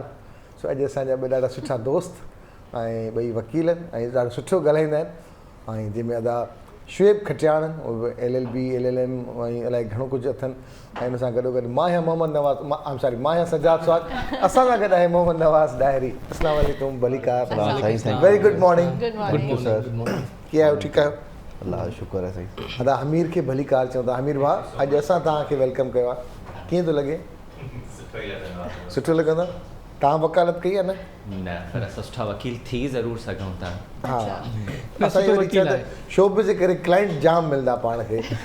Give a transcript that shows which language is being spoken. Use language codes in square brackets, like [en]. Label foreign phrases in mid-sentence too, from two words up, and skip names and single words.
[sd] सो अॼु असांजा ॿ ॾाढा सुठा दोस्त ऐं ॿई वकील आहिनि ऐं ॾाढो सुठो ॻाल्हाईंदा आहिनि, ऐं जंहिंमें अदा शुएब खटियाण, उहे LLB LLM ऐं अलाए घणो कुझु अथनि, ऐं हुन सां गॾोगॾु माहिया मोहम्मद नवाज़, माहिया सजाद स्वाग, असां सां गॾु आहे मोहम्मद नवाज़ डायरी। [ar] السلام عليكم, भलीकार, [en] very good morning. [sd] गुड सर, कीअं आहियो, ठीकु आहियो? अल्लाह जो शुक्र आहे साईं। अदा हमीर खे भलीकार चऊं था। हमीर भाउ, अॼु असां तव्हांखे वेलकम कयो आहे, कीअं थो लॻे? सुठो लॻंदो? तव्हां वकालत कई आहे न? न, पर सुठा वकील थी ज़रूर सघूं था. हा, असांजी वरी छा शोबे जे करे क्लाइंट जाम मिलंदा पाण खे.